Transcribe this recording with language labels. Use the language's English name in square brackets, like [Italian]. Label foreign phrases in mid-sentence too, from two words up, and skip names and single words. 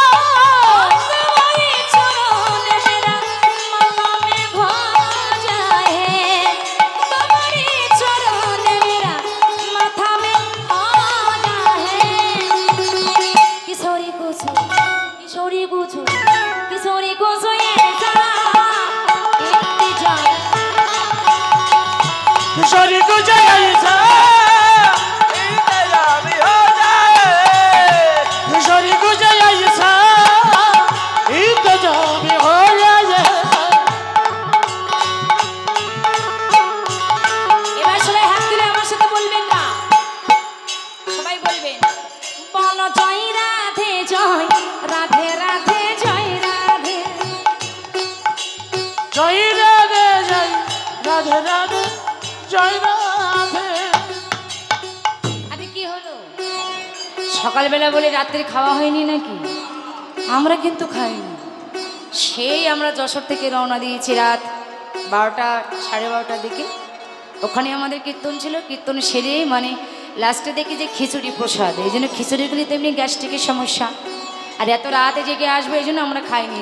[Hindi] तुम्हारी चरण मेरा माथा में भा जाए तुम्हारी चरण मेरा माथा में आ जाए किशोरी को ऐसा किशोरी को जैसा इंतजाम हो जाए, किशोरी को जैसा इंतजाम हो जाए। [Bangla] এবার সবাই হাত তুলে আমার সাথে বলবেন না, সবাই বলবেন বলো জয় রাধে জয় রাধে রাধে জয় রাধে। [Hindi] जय राधे जय राधे राधे जय राधे। [Bangla] আরে কি হলো, সকালবেলা বলে রাত্রে খাওয়া হয়নি নাকি? আমরা কিন্তু খাইনি, সেই আমরা যশোর থেকে রওনা দিয়েছি রাত 12টা 12:30টার দিকে। ওখানে আমাদের কীর্তন ছিল, কীর্তন সেরে মানে লাস্টে দেখি যে খিচুড়ি প্রসাদ, এই জন্য খিচুড়িগুলি তেমনি গ্যাস্ট্রিকের সমস্যা, আর এত রাতে জেগে আসবে এই জন্য আমরা খাইনি।